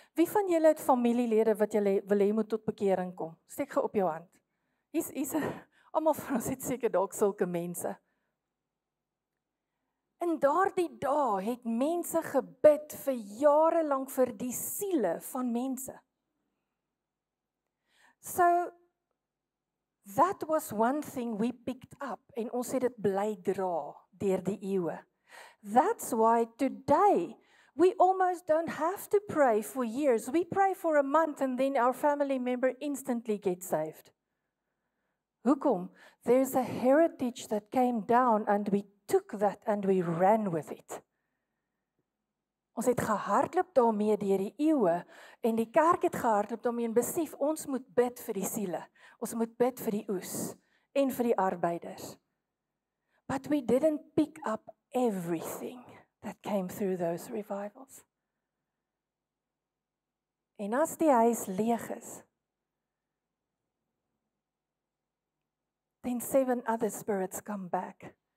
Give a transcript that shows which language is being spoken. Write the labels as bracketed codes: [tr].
[af] Wie van julle het familielede wat julle wil hê moet tot bekering kom? Steek gou op jou hand. Hier's almal van ons het seker dalk sulke mense. In daardie dae het mense gebid vir jare lank vir die siele van mense. [en] So, that was one thing we picked up, [af] en ons het dit bly dra deur die eeue. [en] That's why today We almost don't have to pray for years. We pray for a month and then our family member instantly gets saved. [af] Hoekom? [en] There's a heritage that came down and we took that and we ran with it. [af] Ons het gehardloop daarmee deur die eeue en die kerk het gehardloop daarmee en besef ons moet bid vir die siele. Ons moet bid vir die oes en vir die arbeiders. [en] But we didn't pick up everything that came through those revivals. [af] En as die huis leeg is, [en] then 7 other spirits come back.